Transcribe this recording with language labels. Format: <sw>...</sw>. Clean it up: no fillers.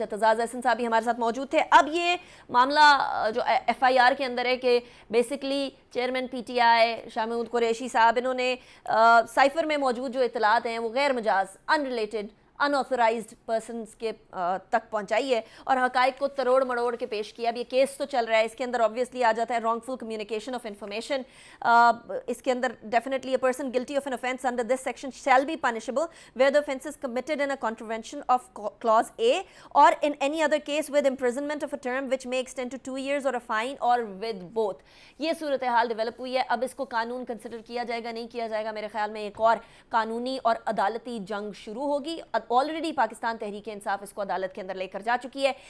<ur>اعتزاز احسن صاحب بھی ہمارے ساتھ موجود تھے. اب یہ معاملہ جو ایف آئی آر کے اندر ہے کہ basically chairman P T I Shah Mahmood Qureshi صاحب انہوں نے سائفر میں موجود جو اطلاعات ہیں وہ غیر مجاز ان ریلیٹڈ ان آتھورائزڈ پرسنس کے تک پہنچائی ہے اور حقائق کو تروڑ مڑوڑ کے پیش کیا. اب یہ کیس تو چل رہا ہے, اس کے اندر آبویسلی آ جاتا ہے wrong full communication of information.</ur> <en>اس کے اندر definitely a person guilty of an offence under this section shall be punishable where the offence is committed in a contravention of clause A or in any other case with imprisonment of a term which may extend to 2 years or a fine or with both.</en> <ur>یہ صورتحال develop ہوئی ہے. اب اس کو قانون consider کیا جائے گا نہیں کیا جائے گا, میرے خیال میں ایک اور قانونی اور عدالتی جنگ شروع ہوگی. آلریڈی پاکستان تحریک انصاف اس کو عدالت کے اندر لے کر جا چکی ہے.</ur>